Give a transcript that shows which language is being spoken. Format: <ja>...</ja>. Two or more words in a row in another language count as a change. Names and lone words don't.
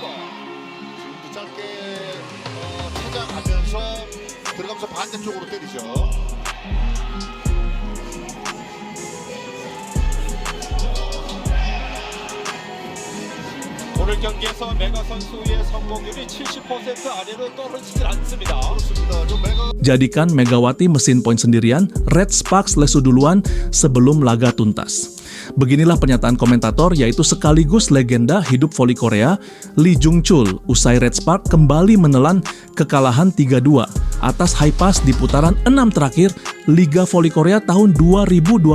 <ko>지금도 짧게 찾아가면서 들어가면서 반대쪽으로 때리죠. 오늘 경기에서 메가 선수의 성공률이 70% 아래로 떨어지질 않습니다. 그렇습니다. 좀 메가</ko> <id>Jadikan Megawati mesin poin sendirian, Red Sparks lesu duluan sebelum laga tuntas. Beginilah pernyataan komentator yaitu sekaligus legenda hidup voli Korea, Lee Jung Chul, usai Red Spark kembali menelan kekalahan 3-2 atas Haipas di putaran 6 terakhir Liga Voli Korea tahun 2025.</id>